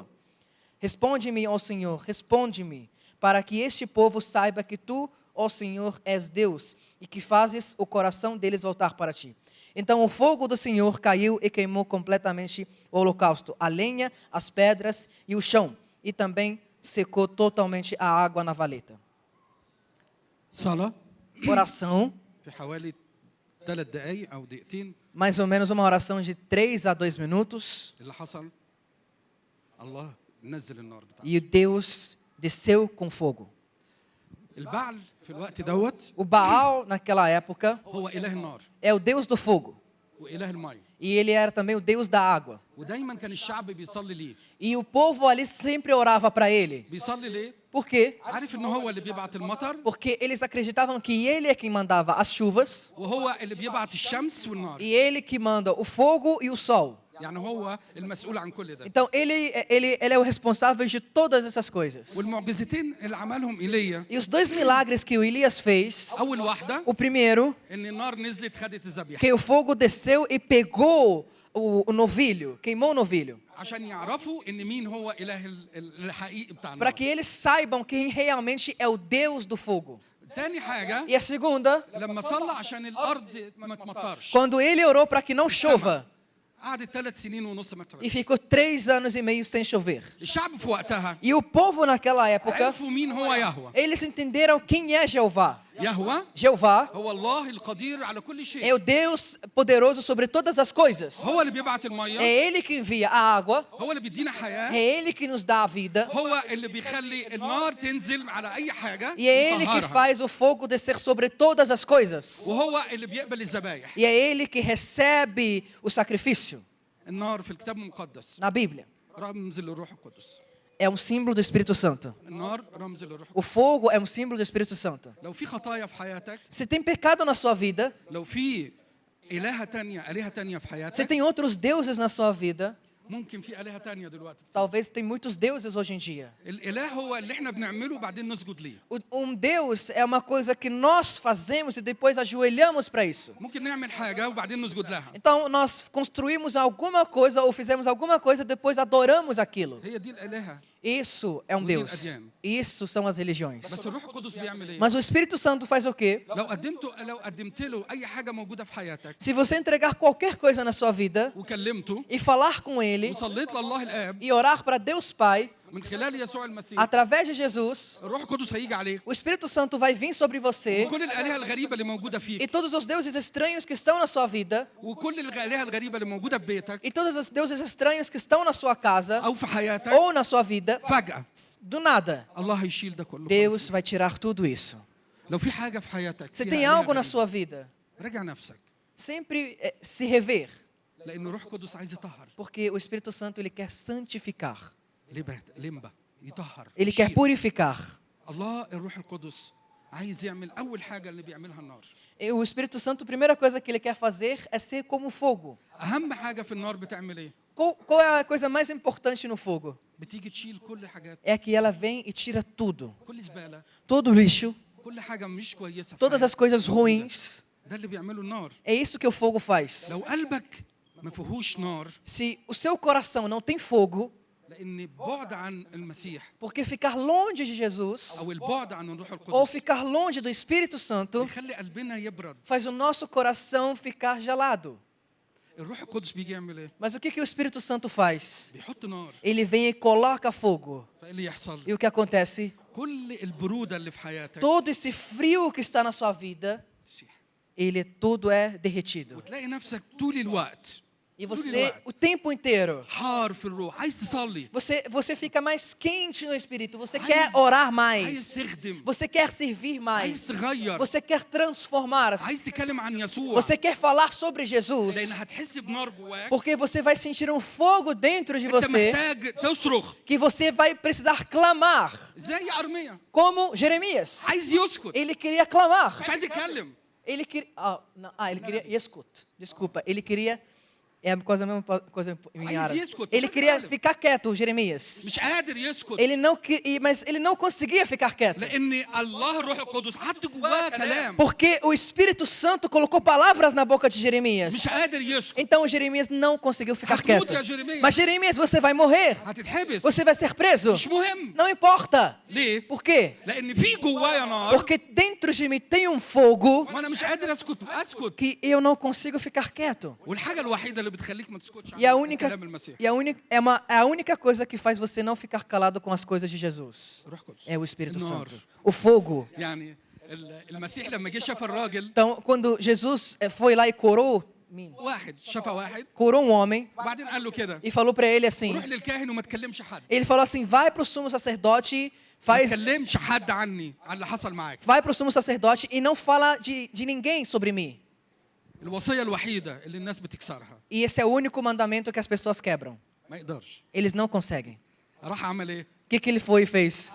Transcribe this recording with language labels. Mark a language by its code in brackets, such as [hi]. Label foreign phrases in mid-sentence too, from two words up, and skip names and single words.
[pt] Responde-me, ó Senhor, responde-me, para que este povo saiba que tu, ó Senhor, és Deus, e que fazes o coração deles voltar para ti. Então o fogo do Senhor caiu e queimou completamente o holocausto, a lenha, as pedras e o chão, e também secou totalmente a água na valeta. [ar] صلاة [pt] Oração, [ar] في حوالي 3 دقائق أو دقيقتين. [pt] mais ou menos uma oração de 3 a 2 minutos, [ar] اللي حصل الله نزل النار بتاعته. [pt] e Deus desceu com fogo. [ar] البعل في الوقت دوت [pt] O Baal, naquela época, [ar] هو إله النار [pt] é o Deus do fogo, [ar] وإله الماء. [pt] e ele era também o Deus da água. [ar] ودايما كان الشعب بيصلي ليه. [pt] E o povo ali sempre orava para ele. [ar] بيصلي ليه؟ [pt] Por quê? [ar] عارف إن هو اللي بيبعت المطر [pt] Porque eles acreditavam que ele é quem mandava as chuvas, [ar] وهو اللي بيبعت الشمس والنار. [pt] e ele que manda o fogo e o sol. [ar] يعني هو المسؤول عن كل ده. [pt] Então ele é o responsável de todas essas coisas. [ar] والمعجزتين اللي عملهم إيليا [pt] E os 2 milagres que o Elias fez, [ar] أول واحدة [pt] o primeiro, [ar] إن النار نزلت خدت الذبيحة [pt] que o fogo desceu e pegou o novilho, queimou o novilho, [ar] عشان يعرفوا إن مين هو إله الحقيقي بتاع [pt] para [ar] النار. [pt] que eles saibam quem realmente é o Deus do fogo. [ar] تاني حاجة [pt] E a segunda, [ar] لما صلى عشان الأرض ما تمطرش [pt] quando ele orou para que não chova, [ar] قعدت 3 سنين ونص ما [pt] e [ar] تمطرش. [pt] ficou 3 anos e meio sem chover. [ar] الشعب في وقتها [pt] E o povo naquela época, [ar] عرفوا مين هو يهوه. [pt] eles entenderam quem é Jeová. [ar] يهوه [pt] Jeová [ar] هو الله القدير على كل [pt] é [ar] شيء. [pt] o Deus poderoso sobre todas as coisas. [ar] هو اللي بيبعت المية. [pt] É ele que envia a água, [ar] هو اللي بيدينا [pt] é [ar] حياة. [pt] ele que nos dá a vida, [ar] هو اللي بيخلي النار تنزل على أي حاجة [pt] e é ele que [ar] يطهرها. [pt] faz o fogo descer sobre todas as coisas. [ar] وهو اللي بيقبل الذبايح. [pt] E é ele que recebe o sacrifício [ar] النار في الكتاب المقدس [pt] na Bíblia. [ar] رمز للروح القدس. [pt] É um símbolo do Espírito Santo. [ar] النار رمز للروح. [pt] O fogo é um símbolo do Espírito Santo. [ar] لو في خطايا في حياتك، [pt] Se tem pecado na sua vida, [ar] لو في آلهة تانية في [pt] se [ar] حياتك، [pt] tem outros deuses na sua vida, [ar] ممكن في آلهة تانية دلوقتي. [pt] Talvez tem muitos deuses hoje em dia. [ar] الإله هو اللي احنا بنعمله وبعدين نسجد ليه. [pt] Deus é uma coisa que nós fazemos e depois ajoelhamos para isso. [ar] ممكن نعمل حاجة وبعدين نسجد لها. [pt] Então nós construímos alguma coisa ou fizemos alguma coisa e depois adoramos aquilo. [ar] هي دي الآلهة. [pt] Isso é um Deus. Isso são as religiões. [ar] بس الروح القدس بيعمل إيه؟ [pt] Mas o Espírito Santo faz o quê? [ar] لو قدمت له أي حاجة موجودة في حياتك [pt] Se você entregar qualquer coisa na sua vida [ar] وكلمته [pt] e falar com Ele [ar] وصليت لله الآب [pt] e orar para Deus Pai, [ar] من خلال يسوع المسيح [pt] através de Jesus, [ar] الروح القدس هيجي عليك. [pt] o Espírito Santo vai vir sobre você [ar] وكل الآلهة الغريبة اللي موجودة [pt] e [ar] فيك [pt] todos os deuses estranhos que estão na sua vida [ar] وكل الآلهة الغريبة اللي موجودة في بيتك [pt] e todos os deuses estranhos que estão na sua casa [ar] أو في حياتك [pt] ou na sua vida, [ar] فجأة [pt] do nada, [ar] الله هيشيل ده كله. [pt] Deus vai tirar tudo isso. [ar] لو في حاجة في حياتك [pt] Você [ar] فيها [pt] tem [ar] آلهة [pt] algo na [ar] غريبة، [pt] sua vida, [ar] راجع نفسك [pt] sempre se rever, [ar] لأن الروح القدس عايز يطهر. [pt] porque o Espírito Santo ele quer santificar, [ar] لمبة يطهر [pt] ele quer [ar] يشيل. [pt] purificar. [ar] الله الروح القدس عايز يعمل أول حاجة اللي بيعملها النار. [pt] E o Espírito Santo, a primeira coisa que ele quer fazer é ser como fogo. [ar] أهم حاجة في النار بتعمل إيه؟ [pt] Qual é a coisa mais importante no fogo? [ar] بتيجي تشيل كل حاجات، [pt] É que ela vem e tira tudo. [ar] كل زبالة، [pt] Todo o lixo, [ar] كل حاجة مش كويسة في [pt] todas as [ar] حياتك. [pt] coisas ruins. [ar] ده اللي بيعمله النار. [pt] É isso que o fogo faz. [ar] لو قلبك ما فيهوش نار، [pt] Se o seu coração não tem fogo, [ar] لأن بعد عن المسيح [pt] porque ficar longe de Jesus [ar] أو البعد عن الروح [pt] ou [ar] القدس [pt] ficar longe do Espírito Santo [ar] بيخلي قلبنا يبرد. [pt] faz o nosso coração ficar gelado. [ar] الروح القدس بيجي يعمل إيه؟ [pt] Mas o que o Espírito Santo faz? [ar] بيحط نار. [pt] Ele vem e coloca fogo. [ar] فإيه اللي يحصل؟ [pt] E o que acontece? [ar] كل البرودة اللي في حياتك [pt] Todo esse frio que está na sua vida, [ar] تسيح. [pt] ele tudo é derretido. [ar] وتلاقي نفسك طول الوقت [pt] E você, o tempo inteiro, [ar] حار في الروح، عايز تصلي، [pt] você fica mais quente no espírito. Você Aiz- quer orar [ar] عايز [pt] mais. [ar] تخدم، [pt] Você quer servir [ar] عايز [pt] mais. [ar] تغير، [pt] Você quer transformar. [ar] عايز تتكلم عن يسوع. [pt] Você quer falar sobre Jesus. [ar] لأن هتحس بنار جواك. [pt] Porque você vai sentir um fogo dentro de [ar] أنت [pt] você [ar] محتاج تصرخ [pt] que você vai precisar clamar. [ar] زي أرميا، [pt] Como Jeremias. [ar] عايز يسكت، [pt] Ele queria clamar. [ar] مش عايز يتكلم. [pt] Ele queria. Ele queria. Escuta. Desculpa. Ele queria. É quase a mesma coisa em Aiz árabe. escuta, Ele mas queria olha. ficar quieto, Jeremias. [ar] مش قادر يسكت. [pt] Ele não, mas ele não conseguia ficar quieto. [ar] لأن الله الروح القدس حط جواه كلام [pt] Porque o Espírito Santo colocou palavras na boca de Jeremias. [ar] مش قادر يسكت. [pt] Então Jeremias não conseguiu ficar [ar] هتموت [pt] quieto. [ar] يا جيرميا. [pt] Mas Jeremias, você vai morrer. [ar] هتتحبس. [pt] Você vai ser preso. [ar] مش مهم. [pt] Não importa. [ar] ليه؟ [pt] Por quê? [ar] لأن في جوايا نار [pt] Porque dentro de mim tem um fogo [ar] وأنا مش قادر أسكت. [pt] que eu não consigo ficar quieto. [ar] والحاجة الوحيدة اللي بتخليك ما تسكتش [pt] E a [ar] عن [pt] única, [ar] كلام المسيح [pt] é a única coisa que faz você não ficar calado com as coisas de Jesus. [ar] روح قدس. [pt] É o Espírito [ar] النار. [pt] Santo. O fogo. [ar] يعني المسيح لما جه شاف الراجل [pt] Então, quando Jesus foi lá e curou [ar] واحد شاف واحد [pt] um homem [ar] وبعدين قال له كده [pt] e falou para ele assim, [ar] روح للكاهن وما تكلمش حد. [pt] ele falou assim, vai para o sumo sacerdote, [ar] ما تكلمش حد عني عن اللي حصل معاك. [pt] vai para o sumo sacerdote e não fala de ninguém sobre mim. [ar] الوصية الوحيدة اللي الناس بتكسرها [pt] E esse é o único mandamento que as pessoas quebram. [ar] ما يقدرش. [pt] Eles não conseguem. [ar] راح عمل ايه؟ [pt] O que ele foi e fez?